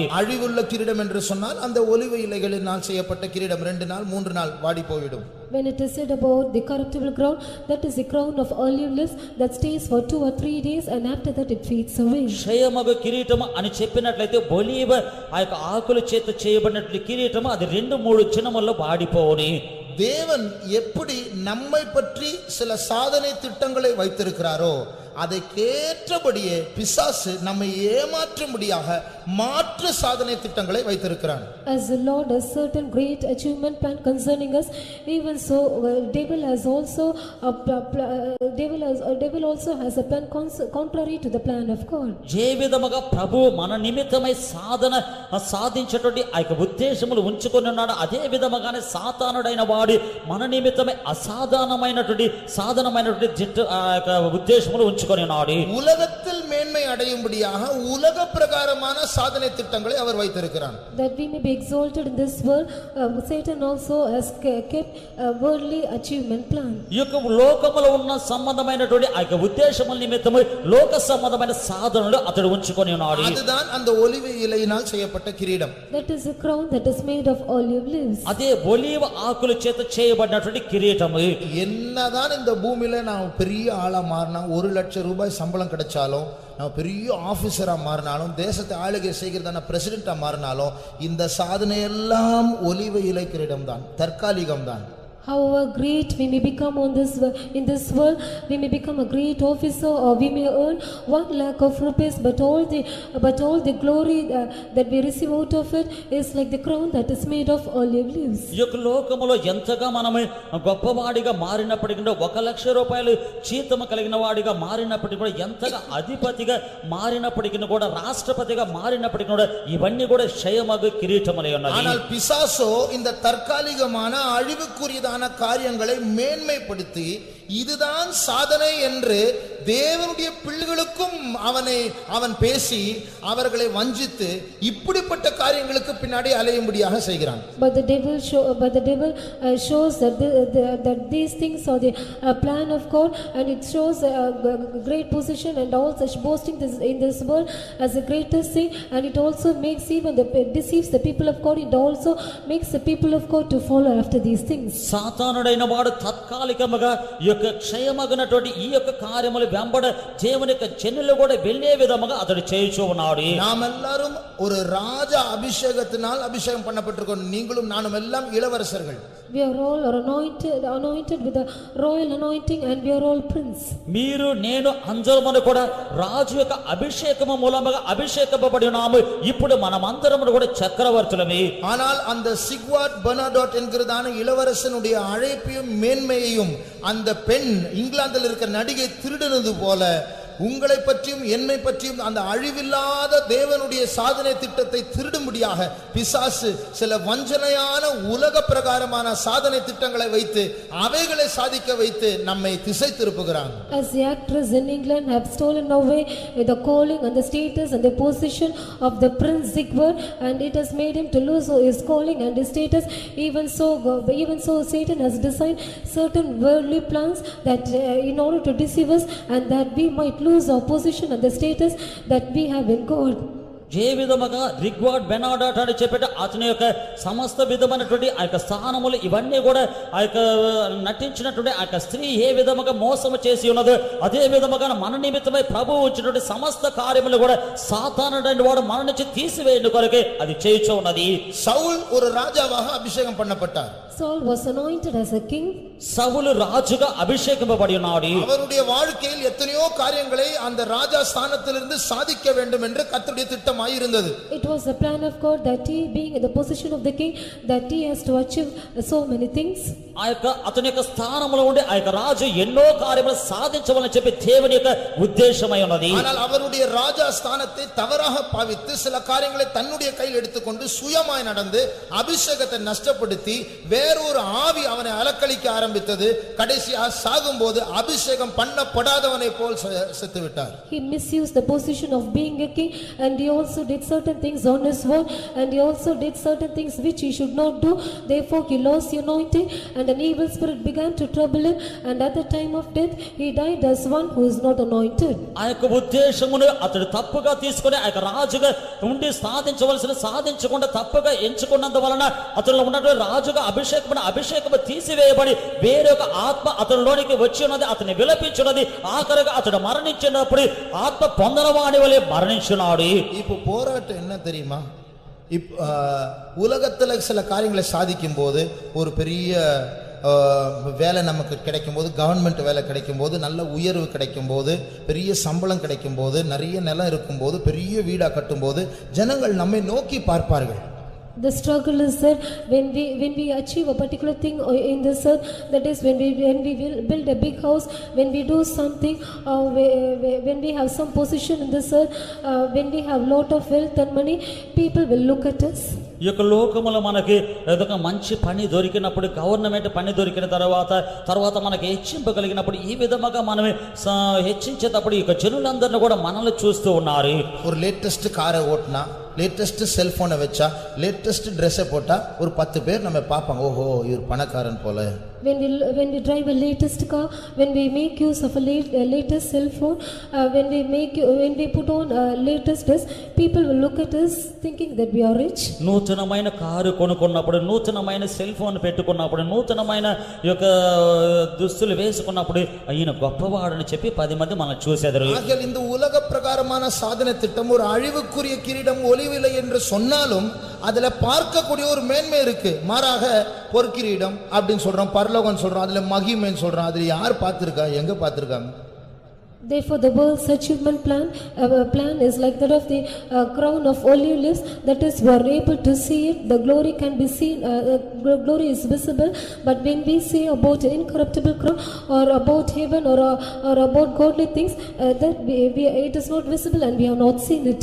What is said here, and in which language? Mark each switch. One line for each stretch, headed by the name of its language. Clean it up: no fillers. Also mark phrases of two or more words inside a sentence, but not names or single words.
Tamil: அழிவுள்ள கிரீடம் என்று சொன்னால் அந்த ஒலிவ இலைகளினால் செய்யப்பட்ட கிரீடம் 2 நாள் 3 நாள் வாடி போய்விடும்.
English: When it is said about the corruptible crown, that is the crown of olive leaves that stays for 2 or 3 days and after that it fades away.
Telugu: క్షయమగు కిరీటము అని చెప్పినట్లయితే ఒలీవ ఆ యొక్క ఆకుల చేత చేయబడినట్లు కిరీటము అది 2-3 దినముల్లో వాడిపోవుని.
Tamil: தேவன் எப்படி நம்மை பற்றி சில சாதனை திட்டங்களை வைத்திருக்கிறாரோ அதை கேற்றபடியே பிசாசு நம்மை ஏமாற்றும்படியாக மாற்று சாதனை திட்டங்களை வைத்திருக்கிறான்.
English: As the Lord has certain great achievement plan concerning us, even so devil also has a plan contrary to the plan of God.
Telugu: ఏ విధముగా ప్రభు మన నిమిత్తమై సాధించేటువంటి ఆ యొక్క ఉద్దేశములు ఉంచుకొని ఉన్నాడు, అదే విధముగానే సాతానుడైన వాడు మన నిమిత్తమై సాధనమైనటువంటి ఆ యొక్క ఉద్దేశములు ఉంచుకొని ఉన్నాడు.
Tamil: உலகத்தில் மேன்மை அடையும்படியாக உலக பிரகாரமான சாதனை திட்டங்களை அவர் வைத்திருக்கிறார்.
English: That we may be exalted in this world, Satan also has kept a worldly achievement plan.
Telugu: ఈ యొక్క లోకములో ఉన్న సంబంధమైనటువంటి ఆ యొక్క ఉద్దేశముల నిమిత్తమై లోక సంబంధమైన సాధనలు అతడు ఉంచుకొని ఉన్నాడు.
Tamil: அதுதான் அந்த ஒலிவ இலையினால் செய்யப்பட்ட கிரீடம்.
English: That is a crown that is made of olive leaves.
Telugu: అదే ఒలీవ ఆకుల చేత చేయబడినటువంటి కిరీటము.
Tamil: என்னதான் இந்த பூமியில நான் பெரிய ஆளா மாறினா 1 லட்சம் ரூபாய் சம்பளம் கிடைச்சாலும், நான் பெரிய ஆபீசரா மாறினாலும், தேசத்தை ஆளுகை செய்கிறதான பிரசிடென்டா மாறினாலும், இந்த சாதனை எல்லாம் ஒலிவ இலை கிரீடம் தான், தற்காலிகம் தான்.
English: However great we may become in this world, we may become a great officer or we may earn 1 lakh of rupees, but all the glory that we receive out of it is like the crown that is made of olive leaves.
Telugu: ఈ యొక్క లోకములో ఎంతగా మనము గొప్పవాడిగా మారినప్పటికీ 1 లక్ష రూపాయలు జీతం కలిగిన వాడిగా మారినప్పటికీ కూడా, ఎంతగా అధిపతిగా మారినప్పటికీ కూడా, రాష్ట్రపతిగా మారినప్పటికీ కూడా, ఇవన్నీ కూడా క్షయమగు కిరీటములై ఉన్నవి.
Tamil: ஆனால் பிசாசோ இந்த தற்காலிகமான அழிவுக்குரியதான காரியங்களை மேன்மைப்படுத்தி இதுதான் சாதனை என்று தேவனுடைய பிள்ளைகளுக்கும் அவன் பேசி அவர்களை வஞ்சித்து இப்படிப்பட்ட காரியங்களுக்கு பின்னாடி அலையும்படியாக செய்கிறான்.
English: But the devil shows that these things are the plan of God, and it shows a great position and also boasting in this world as the greatest thing, and it also makes deceives the people of God. It also makes the people of God to follow after these things.
Telugu: సాతానుడైన వాడు తాత్కాలికముగా ఈ యొక్క క్షయమగునటువంటి ఈ యొక్క కార్యములు వెంబడ దేవుని యొక్క జనులు కూడా వెళ్ళే విధముగా అతడు చేయుచూ ఉన్నాడు.
Tamil: நாம் எல்லாரும் ஒரு ராஜ அபிஷேகத்தினால் அபிஷேகம் பண்ணப்பட்டிருக்கோம். நீங்களும் நானும் எல்லாம் இளவரசர்கள்.
English: We are all anointed with a royal anointing, and we are all prince.
Telugu: మీరు నేను అందరము కూడా రాజు యొక్క అభిషేకము మూలముగా అభిషేకింపబడి ఉన్నాము. ఇప్పుడు మనమందరము కూడా చక్రవర్తులమే.
Tamil: ஆனால் அந்த சிக்வாட் பெர்னாடோட் என்கிறதான இளவரசனுடைய அழைப்பையும் மேன்மையையும் அந்த பெண் இங்கிலாந்தில் இருக்கிற நடிகை திருடினது போல உங்களை பற்றியும் என்னை பற்றியும் அந்த அழிவில்லாத தேவனுடைய சாதனை திட்டத்தை திருடும்படியாக பிசாசு சில வஞ்சனையான உலக பிரகாரமான சாதனை திட்டங்களை வைத்து அவைகளை சாதிக்க வைத்து நம்மை திசை திருப்புகிறாங்க.
English: As the actors in England have stolen away the calling and the status and the position of the Prince Sigbert, and it has made him to lose his calling and his status, even so Satan has designed certain worldly plans that in order to deceive us and that we might lose our position and the status that we have in God.
Telugu: ఏ విధముగా రిగ్వార్డ్ బెనాడాట్ అని చెప్పేట అతని యొక్క సమస్త విధమైనటువంటి ఆ యొక్క స్థానములు ఇవన్నీ కూడా ఆ యొక్క నటించినటువంటి ఆ యొక్క స్త్రీ ఏ విధముగా మోసము చేసి ఉన్నదో అదే విధముగా మన నిమిత్తమై ప్రభువు వచ్చినటువంటి సమస్త కార్యములు కూడా సాతానుడైన వాడు మన నుంచి తీసివేయడం కొరకే అది చేయుచు ఉన్నది.
Tamil: சவுல் ஒரு ராஜாவாக அபிஷேகம் பண்ணப்பட்டார்.
English: Saul was anointed as a king.
Telugu: సౌలు రాజుగా అభిషేకింపబడి ఉన్నాడు.
Tamil: அவருடைய வாழ்க்கையில் எத்தனையோ காரியங்களை அந்த ராஜா ஸ்தானத்திலிருந்து சாதிக்க வேண்டும் என்று கர்த்தருடைய திட்டமாய் இருந்தது.
English: It was the plan of God that he, being in the position of the king, that he has to achieve so many things.
Telugu: ఆ యొక్క అతని యొక్క స్థానంలో ఉండి ఆ యొక్క రాజు ఎన్నో కార్యములు సాధించవాలని చెప్పి దేవుని యొక్క ఉద్దేశమై ఉన్నది.
Tamil: ஆனால் அவருடைய ராஜா ஸ்தானத்தை தவறாக பாவித்து சில காரியங்களை தன்னுடைய கையில் எடுத்துக்கொண்டு சுயமாய் நடந்து அபிஷேகத்தை நஷ்டப்படுத்தி வேறொரு ஆவி அவனை அலக்களிக்க ஆரம்பித்தது. கடைசியாக சாகும்போது அபிஷேகம் பண்ணப்படாதவனை போல் செத்து விட்டார்.
English: He misused the position of being a king, and he also did certain things on his own, and he also did certain things which he should not do. Therefore he lost the anointing, and an evil spirit began to trouble him, and at the time of death he died as one who is not anointed.
Telugu: ఆ యొక్క ఉద్దేశమును అతడు తప్పుగా తీసుకొని ఆ యొక్క రాజుగా ఉండి సాధించవలసిన సాధించకుండా తప్పుగా ఎంచుకున్నంత వలన అతనిలో ఉన్నటువంటి రాజుగా అభిషేకము తీసివేయబడి వేరే ఒక ఆత్మ అతనిలోనికి వచ్చి ఉన్నది. అతని విలపించున్నది. ఆఖరిగా అతడు మరణించినప్పుడు ఆత్మ పొందనవాడి వలె మరణించున్నాడు.
Tamil: இப்போ போராட்டம் என்ன தெரியுமா? உலகத்துல சில காரியங்களை சாதிக்கும் போது ஒரு பெரிய வேலை நமக்கு கிடைக்கும் போது, கவர்மெண்ட் வேலை கிடைக்கும் போது, நல்ல உயர்வு கிடைக்கும் போது, பெரிய சம்பளம் கிடைக்கும் போது, நிறைய நிலம் இருக்கும் போது, பெரிய வீடா கட்டும் போது ஜனங்கள் நம்மை நோக்கி பார்ப்பார்கள்.
English: The struggle is that when we achieve a particular thing in this earth, that is when we will build a big house, when we do something, when we have some position in this earth, when we have lot of wealth and money, people will look at us.
Telugu: ఈ యొక్క లోకములో మనకి ఏదొక మంచి పని దొరికినప్పుడు, గవర్నమెంట్ పని దొరికిన తర్వాత మనకి హెచ్చింపగలిగినప్పుడు ఈ విధముగా మనమే హెచ్చించేటప్పుడు ఈ యొక్క జనులందరినీ కూడా మనల్ని చూస్తూ ఉన్నారు.
Tamil: ஒரு
English: latest car
Tamil: ஓட்டினா,
English: latest cellphone
Tamil: வச்சா,
English: latest dress
Tamil: போட்டா ஒரு 10 பேர் நம்ம பார்ப்பாங்க, ஓஹோ இவர் பணக்காரன் போல.
English: When we drive a latest car, when we make use of a latest cell phone, when we put on a latest dress, people will look at us thinking that we are rich.
Telugu: నూతనమైన కారు కొనుక్కున్నప్పుడు, నూతనమైన
English: cell phone
Telugu: పెట్టుకున్నప్పుడు, నూతనమైన యొక్క దుస్తులు వేసుకున్నప్పుడు ఈయన గొప్పవాడని చెప్పి 10 మంది మనం చూసేదరు.
Tamil: ஆகையால் இந்த உலக பிரகாரமான சாதனை திட்டம் ஒரு அழிவுக்குரிய கிரீடம் ஒளிவில்லை என்று சொன்னாலும் அதுல பார்க்கக்கூடிய ஒரு மேன்மை இருக்கு. மாறாக பொற்கிரீடம் அப்படின்னு சொல்றோம், பரலோகம் சொல்றோம், அதுல மகிமைன்னு சொல்றோம். அதுல யார் பார்த்திருக்கா? எங்க பார்த்திருக்காங்க?
English: Therefore the world's achievement plan is like that of the crown of olive leaves, that is we are able to see it, the glory can be seen, glory is visible. But when we say about incorruptible crown or about heaven or about godly things, that it is not visible and we have not seen it.